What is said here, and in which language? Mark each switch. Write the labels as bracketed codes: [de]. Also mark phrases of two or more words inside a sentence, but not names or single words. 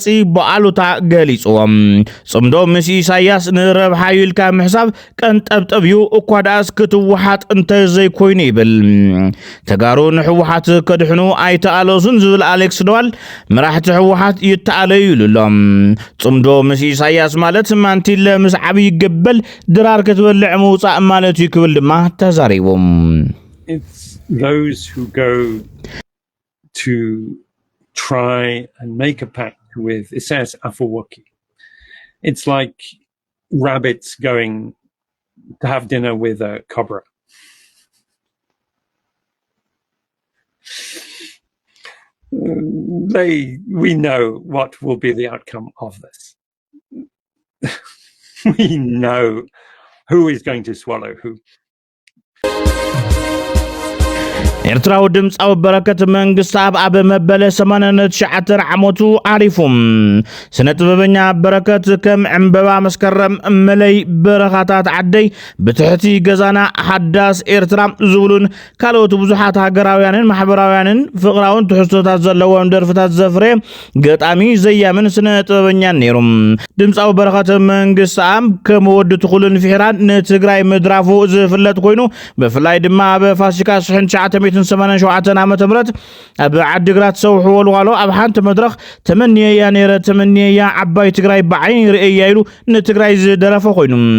[ti] በአሉታ ገሊጾም ጽምዶ ምስ ኢሳያስ ንረብሓ ይልካ ምሕሳብ ቀንጠብጠብዩ እኳ ዳስ ክትውሓጥ እንተዘይ ኮይኑ ይብል ተጋሩ ንሕውሓት ከድሕኑ ኣይተኣለሱን ዝብል አሌክስ ዶዋል መራሕቲ ሕውሓት ይተኣለዩ ይብሎም ጽምዶ ምስ ኢሳያስ ማለት ማንቲለ ምስ ዓብይ ገበል ድራር ክትበልዕ ምውፃእ ማለት እዩ ክብል ድማ ተዛሪቦም [en] It's those who go to try and make a pact with Isaias Afwerki. It's like rabbits going to have dinner with a cobra. We know what will be the outcome of this. We know who is going to swallow who. [ti] ኤርትራው ድምጻዊ በረከት መንግስት ኣብ መበለ 89 ዓመቱ አሪፉም ስነ ጥበበኛ በረከት ከም ዕምበባ መስከረም መለይ በረኻታት ዓደይ ብትሕቲ ገዛና ሓዳስ ኤርትራ ዝብሉን ካልኦት ብዙሓት ሃገራውያንን ማሕበራውያንን ፍቕራውን ትሕዝቶታት ዘለዎም ደርፍታት ዘፍረ ገጣሚ ዘያምን ስነ ጥበበኛን ነይሮም ድምጻዊ በረከት መንግስት ከም ወዲ ትኹልን ፍሕራን ንትግራይ ምድራፉ ዝፍለጥ ኮይኑ ብፍላይ ድማ ኣብ ፋሲካ 1987 ዓመተ ምህረት ኣብ ዓዲግራት ሰውሕ ወልዋሎ ኣብ ሓንቲ መድረኽ ተመንየያ ነይረ ተመንየያ ዓባይ ትግራይ ብዓይኒ ርእያ ኢሉ ንትግራይ ዝደረፈ ኮይኑ